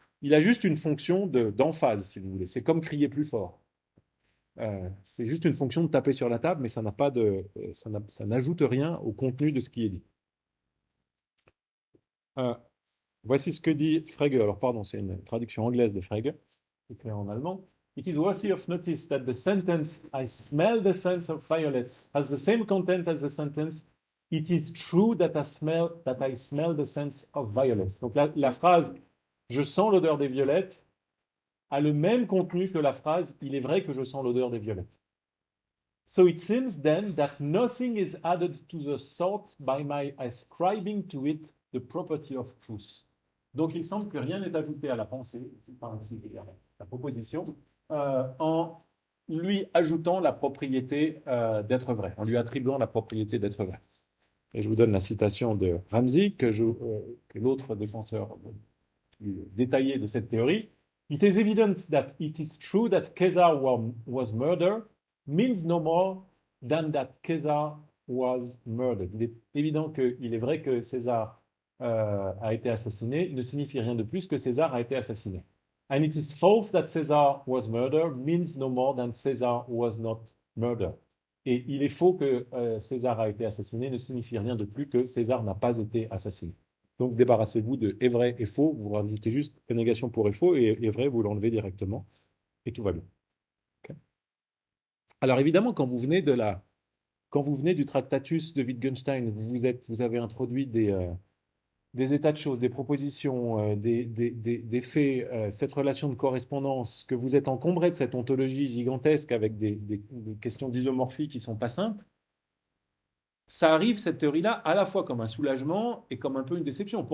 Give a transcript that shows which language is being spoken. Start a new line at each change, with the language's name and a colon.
French: Il a juste une fonction d'emphase, si vous voulez. C'est comme crier plus fort. C'est juste une fonction de taper sur la table, mais ça n'a pas de, ça n'ajoute rien au contenu de ce qui est dit. Voici ce que dit Frege. Alors, pardon, c'est une traduction anglaise de Frege, écrit en allemand.
English: It is worthy of notice that the sentence I smell the scent of violets has the same content as the sentence It is true that I smell the scent of violets.
French: Donc la phrase Je sens l'odeur des violettes a le même contenu que la phrase Il est vrai que je sens l'odeur des violettes.
English: So it seems then that nothing is added to the thought by my ascribing to it the property of truth.
French: Donc il semble que rien n'est ajouté à la pensée, enfin, la proposition, en lui ajoutant la propriété d'être vrai, en lui attribuant la propriété d'être vrai. Et je vous donne la citation de Ramsey, que est l'autre défenseur plus détaillé de cette théorie.
English: It is evident that it is true that Caesar was murdered means no more than that Caesar was murdered.
French: Il est évident qu'il est vrai que César a été assassiné, il ne signifie rien de plus que César a été assassiné.
English: And it is false that Caesar was murdered means no more than Caesar was not murdered.
French: Et il est faux que César a été assassiné ne signifie rien de plus que César n'a pas été assassiné. Donc débarrassez-vous de est vrai et faux, vous rajoutez juste la négation pour est faux et est vrai, vous l'enlevez directement et tout va bien. Okay. Alors évidemment, quand vous venez du Tractatus de Wittgenstein, vous avez introduit des états de choses, des propositions, des faits, cette relation de correspondance, que vous êtes encombré de cette ontologie gigantesque avec des questions d'isomorphie qui ne sont pas simples, ça arrive, cette théorie-là, à la fois comme un soulagement et comme un peu une déception.